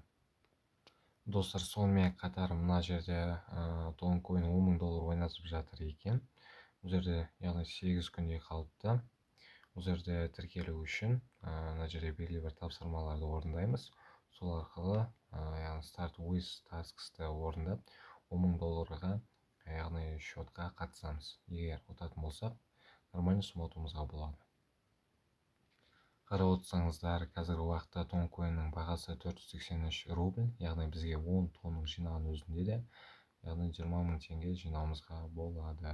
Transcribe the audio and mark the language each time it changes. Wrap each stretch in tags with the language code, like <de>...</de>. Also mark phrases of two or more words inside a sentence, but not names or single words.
<kk>Достар, сонымен қатар мына жерде тон койны $10,000 ойнатып жатыр екен. Бұл жерде, яғни 8 күндей қалыпты. Бұл жерде тіркелу үшін мына жерде белгілі бір тапсырмаларды орындаймыз. Сол арқылы, яғни</kk> <en>start with tasks-</en> <kk>ты орындап, $10,000-ға, яғни счетқа қатысамыз. Егер ұтатын болсақ,</kk> <ru>нормальный сумма</ru> <kk>ұтуымызға болады. Қарап отырсаңыздар, қазіргі уақытта тон койнның бағасы 483 рубль, яғни бізге 10 тонның жинаған өзінде де, яғни 20 мың теңге жинауымызға болады.</kk>